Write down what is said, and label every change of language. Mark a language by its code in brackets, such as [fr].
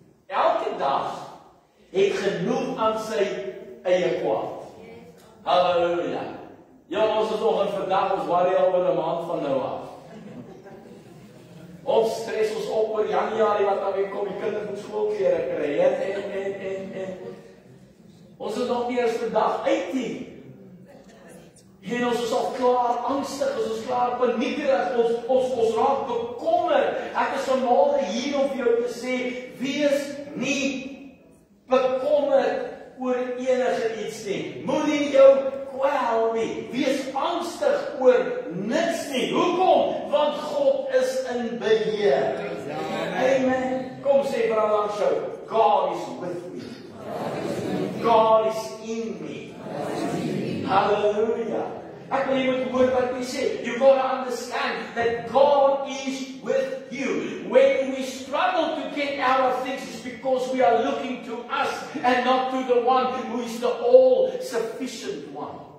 [af] Elke dag het genoeg aan sy eie kwaad. Halleluja. Ja, ons is nog in vandag, ons worry al oor 'n maand van nou af. Ons stres ons op oor Januarie wat nou weer kom, die kinders moet skoolklere kry, en. Ons is nog nie eers vandag uit nie. En ons is al klaar angstig, ons is klaar paniekerig, ons raak bekommerd. Ek is vanmôre hier om vir jou te sê, wees nie bekommerd oor enige iets nie. Moenie jou kwel nie. Wees angstig oor niks nie. Hoekom? Want God is in beheer. Amen. Kom sê vir al langs jou, [en] God is with me. God is in me. Hallelujah. [af] Ek wil jy moet hoor wat hy sê. [en] You got to understand that God is with you. When we struggle to get out of things, it's because we are looking to us and not to the one who is the all-sufficient one.